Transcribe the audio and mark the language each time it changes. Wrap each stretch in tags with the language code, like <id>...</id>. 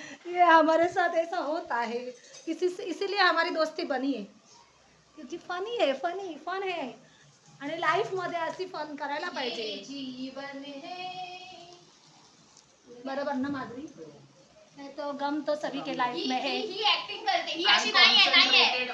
<hi>ये हमारे साथ ऐसा होता है, इसीलिए हमारी दोस्ती बनी है. क्योंकि फन है</hi> <mr>आणि लाईफ मध्ये अशी फन करायला पाहिजे.</mr> <hi>जीवन है</hi> <mr>बरोबर ना माधवी.</mr> <hi>नहीं तो गम तो सभी के लाइफ में है.</hi> <mr>ही एक्टिंग करते, ही अशी नाही आहे.</mr>